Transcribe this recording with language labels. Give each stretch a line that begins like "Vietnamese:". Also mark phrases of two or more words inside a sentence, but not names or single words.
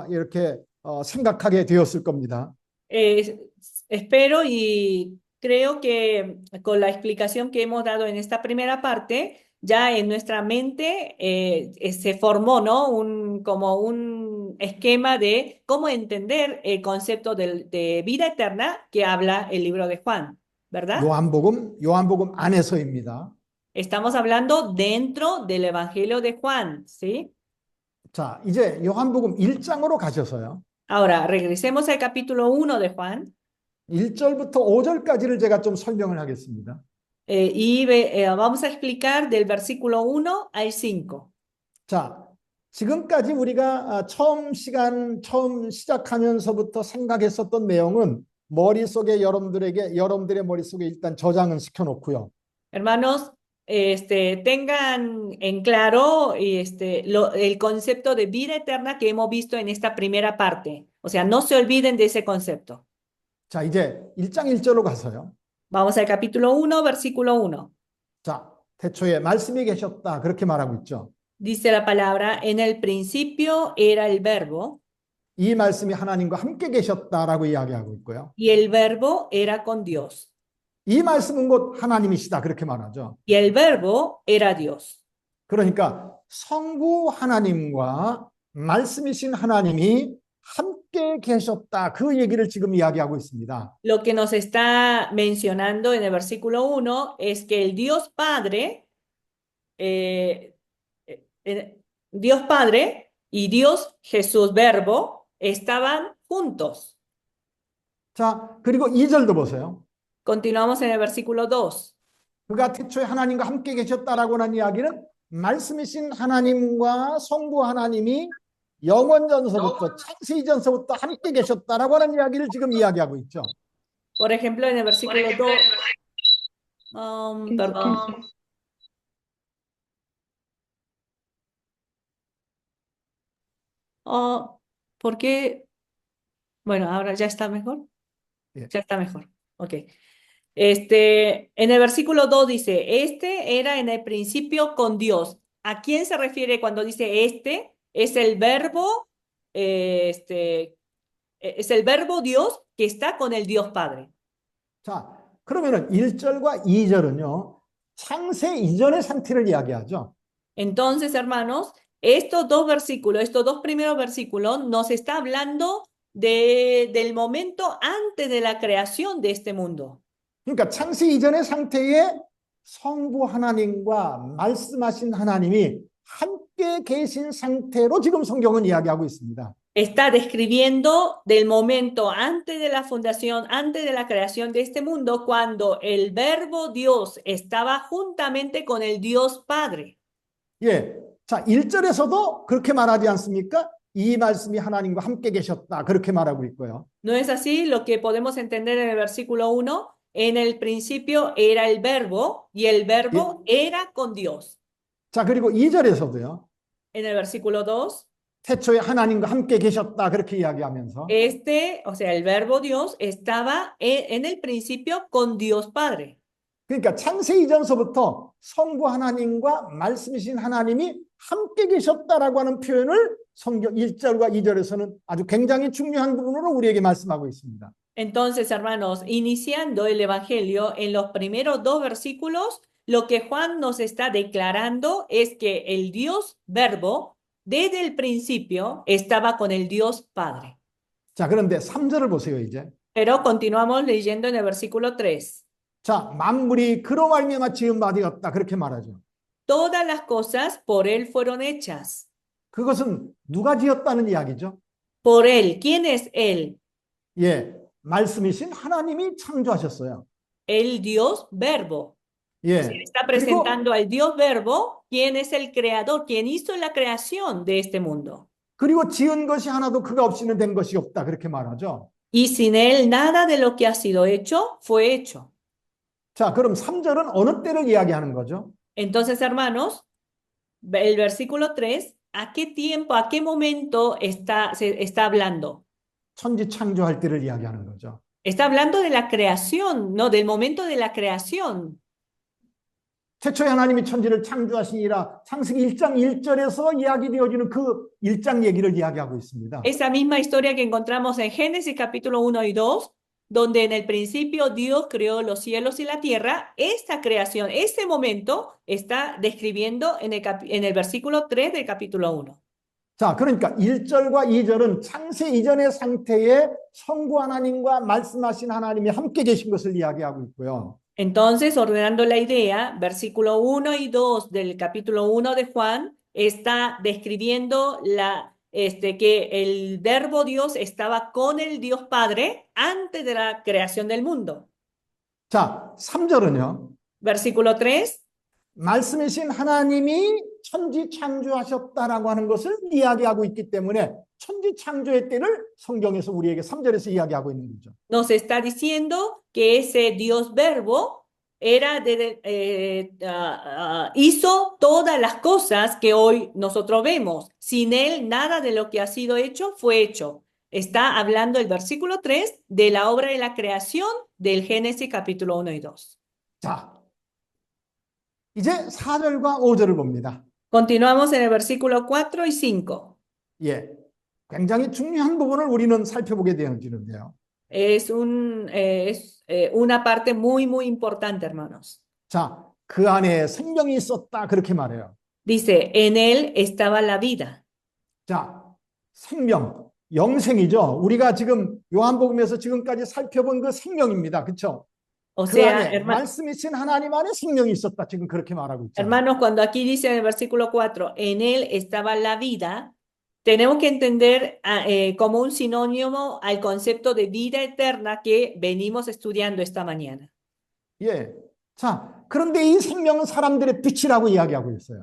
Korean: 이렇게 생각하게 되었을 겁니다.
Spanish: Espero y creo que con la explicación que hemos dado en esta primera parte, ya en nuestra mente se formó, ¿no? Como un esquema de cómo entender el concepto de vida eterna que habla el libro de Juan, ¿verdad?
Korean: 요한복음 안에서입니다.
Spanish: Estamos hablando dentro del Evangelio de Juan, ¿sí?
Korean: 자, 이제 요한복음 1장으로 가셔서요.
Spanish: Ahora, regresemos al capítulo 1 de Juan.
Korean: 1절부터 5절까지를 제가 좀 설명을 하겠습니다.
Spanish: Vamos a explicar del versículo 1 al 5.
Korean: 자, 지금까지 우리가 처음 시작하면서부터 생각했었던 내용은 머릿속에 여러분들의 머릿속에 일단 저장은 시켜놓고요.
Spanish: Hermanos, tengan en claro el concepto de vida eterna que hemos visto en esta primera parte. O sea, no se olviden de ese concepto.
Korean: 자, 이제 1장 1절로 가서요.
Spanish: Vamos al capítulo 1, versículo 1.
Korean: 자, 태초에 말씀이 계셨다. 그렇게 말하고 있죠.
Spanish: Dice la palabra, en el principio era el verbo,
Korean: 이 말씀이 하나님과 함께 계셨다라고 이야기하고 있고요.
Spanish: y el verbo era con Dios,
Korean: 이 말씀은 곧 하나님이시다. 그렇게 말하죠.
Spanish: y el verbo era Dios.
Korean: 그러니까 성부 하나님과 말씀이신 하나님이 함께 계셨다. 그 얘기를 지금 이야기하고 있습니다.
Spanish: Lo que nos está mencionando en el versículo 1 es que el Dios Padre, Dios Padre y Dios Jesús Verbo estaban juntos.
Korean: 자, 그리고 2절도 보세요.
Spanish: Continuamos en el versículo 2.
Korean: 그가 태초에 하나님과 함께 계셨다라고 하는 이야기는 말씀이신 하나님과 성부 하나님이 영원전서부터 창세 이전서부터 함께 계셨다라고 하는 이야기를 지금 이야기하고 있죠.
Spanish: Por ejemplo, en el versículo 2, perdón. ¿Por qué? Bueno, ahora ya está mejor. Bien. Ya está mejor. Ok. En el versículo 2 dice, era en el principio con Dios. ¿A quién se refiere cuando dice este? Es el verbo, es el verbo Dios que está con el Dios Padre.
Korean: 자, 그러면은 1절과 2절은요. 창세 이전의 상태를 이야기하죠.
Spanish: Entonces, hermanos, estos dos versículos, estos dos primeros versículos nos está hablando del momento antes de la creación de este mundo.
Korean: 그러니까 창세 이전의 상태에 성부 하나님과 말씀하신 하나님이 함께 계신 상태로 지금 성경은 이야기하고 있습니다.
Spanish: Está describiendo del momento antes de la fundación, antes de la creación de este mundo, cuando el verbo Dios estaba juntamente con el Dios Padre.
Korean: 예. 자, 1절에서도 그렇게 말하지 않습니까? 이 말씀이 하나님과 함께 계셨다. 그렇게 말하고 있고요.
Spanish: ¿No es así lo que podemos entender en el versículo 1? En el principio era el verbo y el verbo era con Dios.
Korean: 자, 그리고 2절에서도요.
Spanish: En el versículo 2,
Korean: 태초에 하나님과 함께 계셨다. 그렇게 이야기하면서
Spanish: o sea, el verbo Dios estaba en el principio con Dios Padre.
Korean: 그러니까 창세 이전서부터 성부 하나님과 말씀이신 하나님이 함께 계셨다라고 하는 표현을 성경 1절과 2절에서는 아주 굉장히 중요한 부분으로 우리에게 말씀하고 있습니다.
Spanish: Entonces, hermanos, iniciando el Evangelio, en los primeros dos versículos, lo que Juan nos está declarando es que el Dios Verbo, desde el principio, estaba con el Dios Padre.
Korean: 자, 그런데 3절을 보세요, 이제.
Spanish: Pero continuamos leyendo en el versículo 3.
Korean: 자, 만물이 그로 말미암아 지은 바 되었다. 그렇게 말하죠.
Spanish: Todas las cosas por él fueron hechas.
Korean: 그것은 누가 지었다는 이야기죠?
Spanish: Por él. ¿Quién es él?
Korean: 예, 말씀이신 하나님이 창조하셨어요.
Spanish: El Dios Verbo.
Korean: 예.
Spanish: Se le está
Korean: 그리고
Spanish: presentando al Dios Verbo, quien es el creador, quien hizo la creación de este mundo.
Korean: 그리고 지은 것이 하나도 그가 없이는 된 것이 없다. 그렇게 말하죠.
Spanish: Y sin él nada de lo que ha sido hecho fue hecho.
Korean: 자, 그럼 3절은 어느 때를 이야기하는 거죠?
Spanish: Entonces, hermanos, el versículo 3, ¿a qué tiempo, a qué momento se está hablando?
Korean: 천지 창조할 때를 이야기하는 거죠.
Spanish: Está hablando de la creación, no, del momento de la creación.
Korean: 태초에 하나님이 천지를 창조하시니라 창세기 1장 1절에서 이야기되어지는 그 1장 얘기를 이야기하고 있습니다.
Spanish: Esa misma historia que encontramos en Génesis capítulo 1 y 2, donde en el principio Dios creó los cielos y la tierra, esta creación, ese momento está describiendo en el versículo 3 del capítulo 1.
Korean: 자, 그러니까 1절과 2절은 창세 이전의 상태에 성부 하나님과 말씀하신 하나님이 함께 계신 것을 이야기하고 있고요.
Spanish: Entonces, ordenando la idea, versículo 1 y 2 del capítulo 1 de Juan está describiendo que el verbo Dios estaba con el Dios Padre antes de la creación del mundo.
Korean: 자, 3절은요.
Spanish: Versículo 3.
Korean: 말씀이신 하나님이 천지 창조하셨다라고 하는 것을 이야기하고 있기 때문에 천지 창조의 때를 성경에서 우리에게 3절에서 이야기하고 있는 거죠.
Spanish: Nos está diciendo que ese Dios verbo hizo todas las cosas que hoy nosotros vemos. Sin él, nada de lo que ha sido hecho fue hecho. Está hablando el versículo 3 de la obra de la creación del Génesis capítulo 1 y 2.
Korean: 자, 이제 4절과 5절을 봅니다.
Spanish: Continuamos en el versículo 4 y 5.
Korean: 예, 굉장히 중요한 부분을 우리는 살펴보게 되어지는데요.
Spanish: Es una parte muy, muy importante, hermanos.
Korean: 자, 그 안에 생명이 있었다 그렇게 말해요.
Spanish: Dice, en él estaba la vida.
Korean: 자, 생명, 영생이죠. 우리가 지금 요한복음에서 지금까지 살펴본 그 생명입니다. 그렇죠?
Spanish: O
Korean: 그
Spanish: sea,
Korean: 안에 말씀이신 하나님 안에 생명이 있었다. 지금 그렇게 말하고 있잖아요.
Spanish: hermanos, cuando aquí dice en el versículo 4, en él estaba la vida, tenemos que entender como un sinónimo al concepto de vida eterna que venimos estudiando esta mañana.
Korean: 예. 자, 그런데 이 생명은 사람들의 빛이라고 이야기하고 있어요.